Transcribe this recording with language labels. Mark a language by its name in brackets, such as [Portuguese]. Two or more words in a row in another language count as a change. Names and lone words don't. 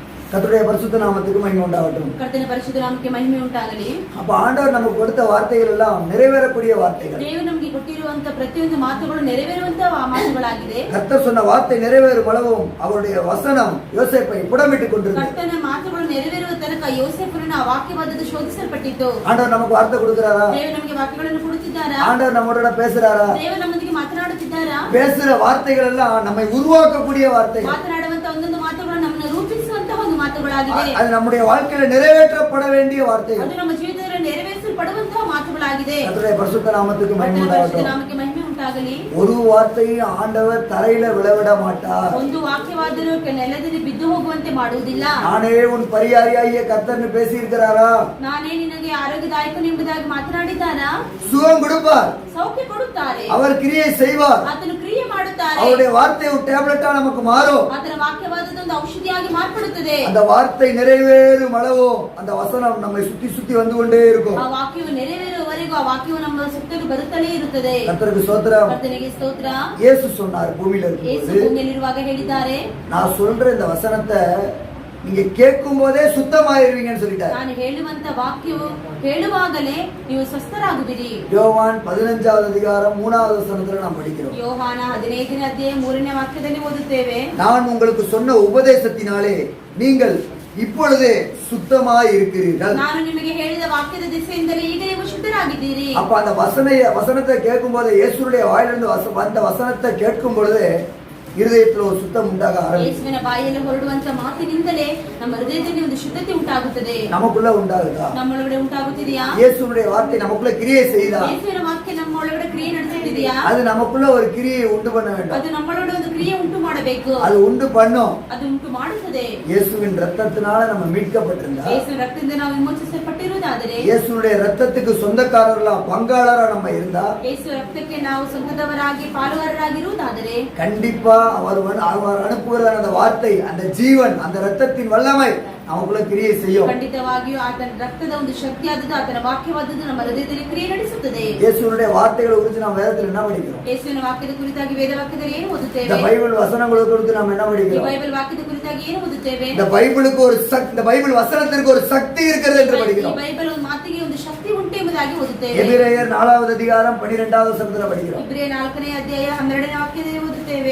[Tamil] கர்த்தருடைய பரிசுத்த நாமத்துக்கு மகிமை உண்டாகட்டும். [Kannada] ಕರ್ತನ ಪರಿಶುದ್ಧ ನಾಮಕ್ಕೆ ಮಹಿಮೆ ಉಂಟಾಗಲಿ. [Tamil] அப்ப ஆண்டவர் நமக்கு கொடுத்த வார்த்தைகள் எல்லாம் நிறைவேறக்கூடிய வார்த்தைகள். [Kannada] ದೇವರು ನಮಗೆ ಕೊಟ್ಟಿರುವಂತ ಪ್ರತಿಯೊಂದು ಮಾತುಗಳು ನೆರವೇರುವಂತ ಮಾತುಗಳಾಗಿದೆ. [Tamil] கர்த்தர் சொன்ன வார்த்தை நிறைவேறும் அளவும் அவருடைய வசனம் யோசேப்பை புடமிட்டுக் கொண்டிருந்தது. [Kannada] ಕರ್ತನ ಮಾತುಗಳು ನೆರವೇರುವ ತನಕ ಯೋಸೇಫನನ್ನು ಆ ವಾಕ್ಯವಾದದ್ದು ಶೋಧಿಸಲ್ಪಟ್ಟಿತ್ತು. [Tamil] ஆண்டவர் நமக்கு வார்த்தை கொடுக்கிறாரா? [Kannada] ದೇವರು ನಮಗೆ ವಾಕ್ಯಗಳನ್ನು ಕೊಡುತ್ತಿದ್ದಾರಾ? [Tamil] ஆண்டவர் நம்மளோட பேசுறாரா? [Kannada] ದೇವರು ನಮ್ಮೊಂದಿಗೆ ಮಾತನಾಡುತ್ತಿದ್ದಾರಾ? [Tamil] பேசுற வார்த்தைகள் எல்லாம் நம்மை உருவாக்கக்கூடிய வார்த்தைகள். [Kannada] ಮಾತನಾಡುವಂತ ಒಂದೊಂದು ಮಾತುಗಳು ನಮ್ಮನ್ನು ರೂಪಿಸುವಂತಹ ಒಂದು ಮಾತುಗಳಾಗಿದೆ. [Tamil] அது நம்முடைய வாழ்க்கையில நிறைவேற்றப்பட வேண்டிய வார்த்தைகள். [Kannada] ಅದು ನಮ್ಮ ಜೀವಿತದಲ್ಲಿ ನೆರವೇರಿಸಲ್ಪಡುವಂತಹ ಮಾತುಗಳಾಗಿದೆ. [Tamil] கர்த்தருடைய பரிசுத்த நாமத்துக்கு மகிமை [Kannada] ಕರ್ತನ ಪರಿಶುದ್ಧ [Tamil] உண்டாகட்டும். [Kannada] ನಾಮಕ್ಕೆ ಮಹಿಮೆ ಉಂಟಾಗಲಿ. [Tamil] ஒரு வார்த்தையும் ஆண்டவர் தரையில விழவிட மாட்டார். [Kannada] ಒಂದು ವಾಕ್ಯವಾದರೂ ನೆಲದಲ್ಲಿ ಬಿದ್ದು ಹೋಗುವಂತೆ ಮಾಡುವುದಿಲ್ಲ. [Tamil] நானே உன் பரியாரியாகிய கர்த்தர்னு பேசி இருக்கிறாரா? [Kannada] ನಾನೇ ನಿನಗೆ ಆರೋಗ್ಯದಾಯಕನು ಎಂಬುದಾಗಿ ಮಾತನಾಡಿದ್ದಾರಾ? [Tamil] சுகம் கொடுப்பார், [Kannada] ಸೌಖ್ಯ ಕೊಡುತ್ತಾರೆ, [Tamil] அவர் கிரியை செய்வார். [Kannada] ಆತನು ಕ್ರಿಯೆ ಮಾಡುತ್ತಾರೆ. [Tamil] அவருடைய வார்த்தை ஒரு டேப்லெட்டா நமக்கு மாறும். [Kannada] ಆತನ ವಾಕ್ಯವಾದದೊಂದು ಔಷಧಿಯಾಗಿ ಮಾರ್ಪಡುತ್ತದೆ. [Tamil] அந்த வார்த்தை நிறைவேறும் அளவோ அந்த வசனம் நம்மை சுத்தி சுத்தி வந்து கொண்டே இருக்கும். [Kannada] ಆ ವಾಕ್ಯವು ನೆರವೇರುವವರೆಗೂ ಆ ವಾಕ್ಯವು ನಮ್ಮ ಸುತ್ತಲೂ ಬರುತ್ತಲೇ ಇರುತ್ತದೆ. [Tamil] கர்த்தருக்கு ஸ்தோத்திரம். [Kannada] ಕರ್ತನಿಗೆ ಸ್ತೋತ್ರ. [Tamil] இயேசு சொன்னார் பூமியில [Kannada] ಯೇಸು [Tamil] இருக்கும்போது, [Kannada] ಭೂಮಿಯಲ್ಲಿರುವಾಗ ಹೇಳಿದ್ದಾರೆ, [Tamil] நான் சொல்ற இந்த வசனத்தை நீங்க கேட்கும் போதே சுத்தமாயிருவீங்கன்னு சொல்லிட்டாரு. [Kannada] ನಾನು ಹೇಳುವಂತ ವಾಕ್ಯವು ಹೇಳುವಾಗಲೇ ನೀವು ಸ್ವಸ್ಥರಾಗುವಿರಿ. [Tamil] யோவான் 15வது அதிகாரம் 3வது வசனத்துல நாம் படிக்கிறோம். [Kannada] ಯೋಹಾನ 15ನೇ ಅಧ್ಯಾಯ 3ನೇ ವಾಕ್ಯದಲ್ಲಿ ಓದುತ್ತೇವೆ, [Tamil] நான் உங்களுக்கு சொன்ன உபதேசத்தினாலே நீங்கள் இப்பொழுதே சுத்தமாய் இருக்கிறீர்கள். [Kannada] ನಾನು ನಿಮಗೆ ಹೇಳಿದ ವಾಕ್ಯದ ದಿಸೆಯಿಂದಲೇ ಈಗ ನೀವು ಶುದ್ಧರಾಗಿದ್ದೀರಿ. [Tamil] அப்ப அந்த வசனத்தை கேட்கும் போது இயேசுடைய வாயிலிருந்து வந்த வசனத்தை கேட்கும் பொழுது இருதயத்தில் ஒரு சுத்தம் உண்டாக ஆரம்பிக்கும். [Kannada] ಯೇಸುವಿನ ಬಾಯಲ್ಲಿ ಹೊರಡುವಂತ ಮಾತಿನಿಂದಲೇ ನಮ್ಮ ಹೃದಯದಲ್ಲಿ ಒಂದು ಶುದ್ಧತೆ ಉಂಟಾಗುತ್ತದೆ. [Tamil] நமக்குள்ள உண்டாகுதா? [Kannada] ನಮ್ಮೊಳಗಡೆ ಉಂಟಾಗುತ್ತಿದೆಯಾ? [Tamil] இயேசுடைய வார்த்தை நமக்குள்ள கிரியை செய்தா? [Kannada] ಯೇಸುವಿನ ವಾಕ್ಯ ನಮ್ಮ ಒಳಗಡೆ ಕ್ರಿಯೆ ನಡೆಸುತ್ತಿದೆಯಾ? [Tamil] அது நமக்குள்ள ஒரு கிரியை உண்டு பண்ண வேண்டும். [Kannada] ಅದು ನಮ್ಮೊಳಗಡೆ ಒಂದು ಕ್ರಿಯೆ ಉಂಟು ಮಾಡಬೇಕು. [Tamil] அது உண்டு பண்ணும். [Kannada] ಅದು ಉಂಟು ಮಾಡುತ್ತದೆ. [Tamil] இயேசுவின் ரத்தத்தினால நம்ம மீட்கப்பட்டிருந்தா, [Kannada] ಯೇಸುವಿನ ರಕ್ತದಿಂದ ನಾವು ವಿಮೋಚಿಸಲ್ಪಟ್ಟಿರುವುದಾದರೆ, [Tamil] இயேசுடைய ரத்தத்துக்கு சொந்தக்காரர்களா பங்காளரா நம்ம இருந்தா, [Kannada] ಯೇಸು ರಕ್ತಕ್ಕೆ ನಾವು ಸ್ವಂತದವರಾಗಿ ಪಾಲುಗಾರರಾಗಿರುವುದಾದರೆ, [Tamil] கண்டிப்பா அவர் அனுப்புகிற அந்த வார்த்தை, அந்த ஜீவன், அந்த ரத்தத்தின் வல்லமை நமக்குள்ள கிரியை செய்யும். [Kannada] ಖಂಡಿತವಾಗಿಯೂ ಆತನ ರಕ್ತದ ಒಂದು ಶಕ್ತಿಯಾದದ್ದು, ಆತನ ವಾಕ್ಯವಾದದ್ದು ನಮ್ಮ ಹೃದಯದಲ್ಲಿ ಕ್ರಿಯೆ ನಡೆಸುತ್ತದೆ. [Tamil] இயேசுடைய வார்த்தைகளை குறித்து நாம் வேதத்தில் என்ன படிக்கிறோம்? [Kannada] ಯೇಸುವಿನ ವಾಕ್ಯದ ಕುರಿತಾಗಿ ವೇದ ವಾಕ್ಯದಲ್ಲಿ ಏನು [Tamil] இந்த [Kannada] ಓದುತ್ತೇವೆ? [Tamil] பைபிள் வசனங்களை குறித்து நாம் என்ன [Kannada] ಈ [Tamil] படிக்கிறோம்? [Kannada] ಬೈಬಲ್ ವಾಕ್ಯದ ಕುರಿತಾಗಿ ಏನು ಓದುತ್ತೇವೆ? [Tamil] இந்த பைபிளுக்கு ஒரு இந்த பைபிள் வசனத்திற்கு ஒரு சக்தி இருக்கிறது என்று [Kannada] ಈ [Tamil] படிக்கிறோம். [Kannada] ಬೈಬಲ್ ಒಂದು ಮಾತಿಗೆ ಒಂದು ಶಕ್ತಿ ಉಂಟು ಎಂಬುದಾಗಿ ಓದುತ್ತೇವೆ. [Tamil] எபிரேயர் 4வது அதிகாரம் 12வது வசனத்துல படிக்கிறோம். [Kannada] ಇಬ್ರಿಯ 4ನೇ ಅಧ್ಯಾಯ 12ನೇ ವಾಕ್ಯದಲ್ಲಿ ಓದುತ್ತೇವೆ.